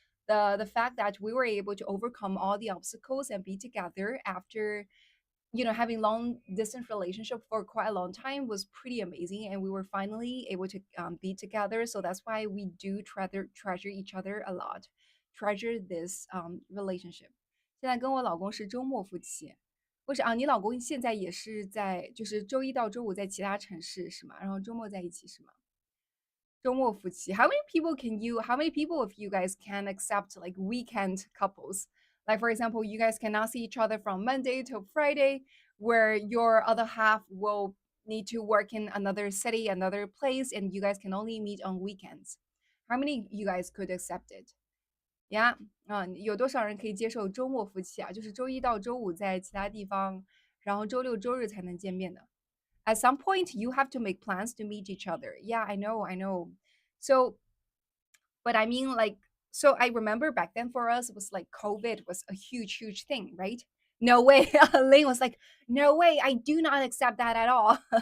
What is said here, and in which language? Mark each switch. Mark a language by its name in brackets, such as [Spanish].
[English] the fact that we were able to overcome all the obstacles and be together after having long distance relationship for quite a long time was pretty amazing, and we were finally able to be together. So that's why we do treasure each other a lot, treasure this relationship. [Chinese] 现在跟我老公是周末夫妻。为啥啊？你老公现在也是在，就是周一到周五在其他城市是吗？然后周末在一起是吗？周末夫妻. [English] How many people of you guys can accept like weekend couples? Like for example, you guys cannot see each other from Monday to Friday, where your other half will need to work in another city, another place, and you guys can only meet on weekends. How many you guys could accept it? Yeah. [Chinese] 有多少人可以接受周末夫妻啊？就是周一到周五在其他地方，然后周六周日才能见面的。 [English] At some point you have to make plans to meet each other. Yeah, I know. So, but I mean, like, so I remember back then for us, it was like COVID was a huge thing, right? No way. Lane was like, no way. I do not accept that at all.